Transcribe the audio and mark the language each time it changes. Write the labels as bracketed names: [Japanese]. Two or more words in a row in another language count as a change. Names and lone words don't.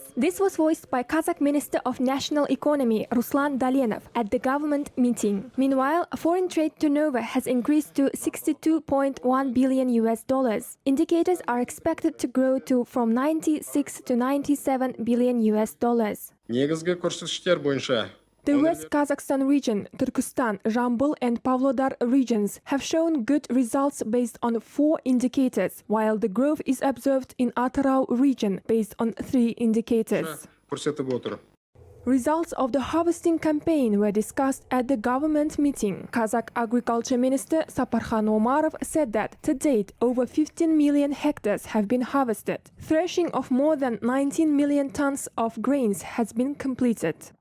[English] This was voiced by Kazakh Minister of National Economy Ruslan Dalenov at the government meeting. Meanwhile, foreign trade turnover has increased to $62.1 billion. Indicators are expected to grow to from 96 to 97 billion $. [Kazakh] Негізгі көрсеткіштер бойынша [English] The West Kazakhstan region, Turkestan, Jambul and Pavlodar regions have shown good results based on 4 indicators, while the growth is observed in Atyrau region based on 3 indicators. [Kazakh] көрсетіп отыр. [English] Results of the harvesting campaign were discussed at the government meeting. Kazakh Agriculture Minister Saparkhan Omarov said that to date over 15 million hectares have been harvested. Threshing of more than 19 million tons of grains has been completed.